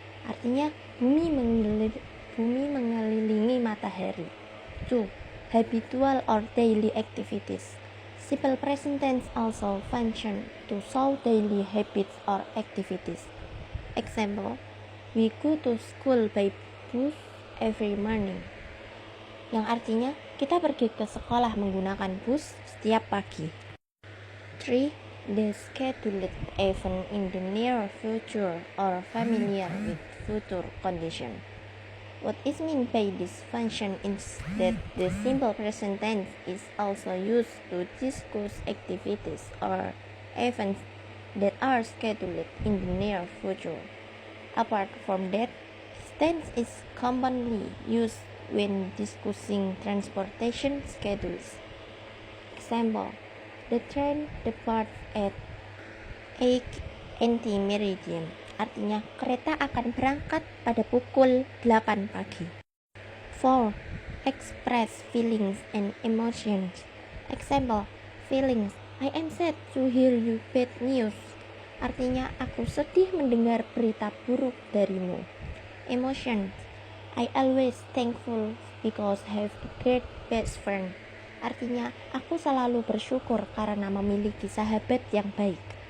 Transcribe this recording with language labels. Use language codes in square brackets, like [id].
[id] Artinya, bumi mengelilingi matahari. 2. [en] Habitual or daily activities. Simple present tense also function to show daily habits or activities. Example, we go to school by bus every morning. [id] Yang artinya, kita pergi ke sekolah menggunakan bus setiap pagi. [en] 3. The scheduled event in the near future or familiar with future condition. What is meant by this function is that the simple present tense is also used to discuss activities or events that are scheduled in the near future. Apart from that, this tense is commonly used when discussing transportation schedules. Example, the train departs at 8 anti-meridian. [id] Artinya, kereta akan berangkat pada pukul 8 pagi. [en] 4. Express feelings and emotions. Example, feelings, I am sad to hear you bad news. [id] Artinya, aku sedih mendengar berita buruk darimu. Emotions, [en] I always thankful because I have a great best friend. [id] Artinya, aku selalu bersyukur karena memiliki sahabat yang baik.